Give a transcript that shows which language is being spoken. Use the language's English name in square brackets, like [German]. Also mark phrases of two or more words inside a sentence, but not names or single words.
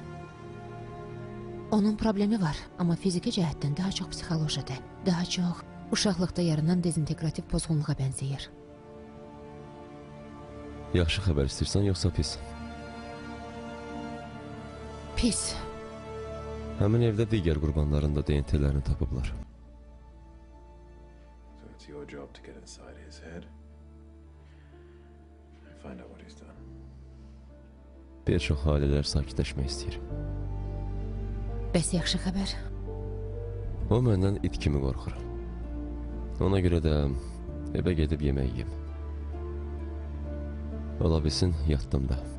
[Azerbaijani] Onun problemi var, amma fiziki cəhətdən daha çox psixolojidir. Daha çox uşaqlıqda yaranan dezintegrativ pozğunluğa bənzəyir. Yaxşı xəbər istəyirsən, yoxsa pis? Pis. Həmin evdə digər qurbanların da DNT-lərini tapıblar. [English] So it's your job to get inside his head and find out what he's done. [Azerbaijani] Bir çox ailələr sakitləşmək istəyir. Bəs yaxşı xəbər? O məndən it kimi qorxur. Ona görə də evə gedib yemək yiyim. Ola bilsin, yatdım da.